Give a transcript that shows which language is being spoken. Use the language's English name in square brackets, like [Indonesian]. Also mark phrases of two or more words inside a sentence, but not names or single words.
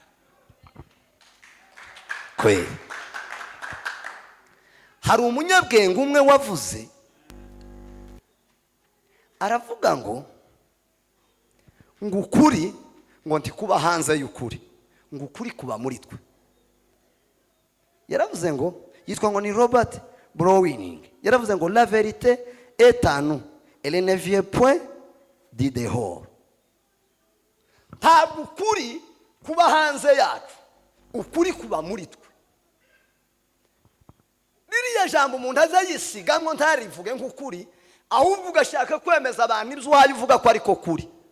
[Kinyarwanda] Kwe hari umunyabwenge umwe wavuze, aravuga ngo ukuri ngo ntikuba hanze y'ukuri, ngo ukuri kuba muri twe. Yaravuze ngo, yitwa ngo ni Robert Browning, yaravuze ngo [French] la vérité est en nous, elle ne vient point du dehors. [Kinyarwanda] Ntabwo ukuri kuba hanze yacu, ukuri kuba muri twe. Ririya jambo umuntu azayisiga ngo ntarivuge nk'ukuri, ahubwo ugashaka kwemeza abantu ibyo uhaye uvuga ko ariko kuri.